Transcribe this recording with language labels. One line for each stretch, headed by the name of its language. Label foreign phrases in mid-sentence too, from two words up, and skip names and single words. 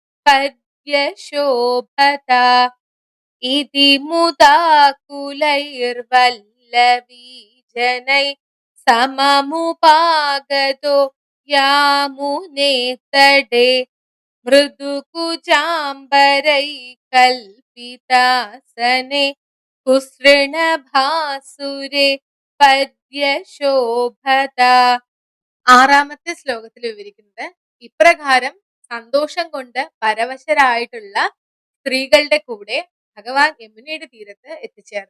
Sanskrit: पर्यशोभता इति मुदाकुलैर्वल्लवीजनैः सममुपागतो यामुने तटे मृदुकुचाम्बरैः कल्पितासने കുസൃണഭാസുരേ പര്യശോഭത.
Malayalam: 6ാമത്തെ ശ്ലോകത്തിൽ വിവരിക്കുന്നത് ഇപ്രകാരം സന്തോഷം കൊണ്ട് പരവശരായിട്ടുള്ള സ്ത്രീകളുടെ കൂടെ ഭഗവാൻ യമുനയുടെ തീരത്ത് എത്തിച്ചേർന്നു.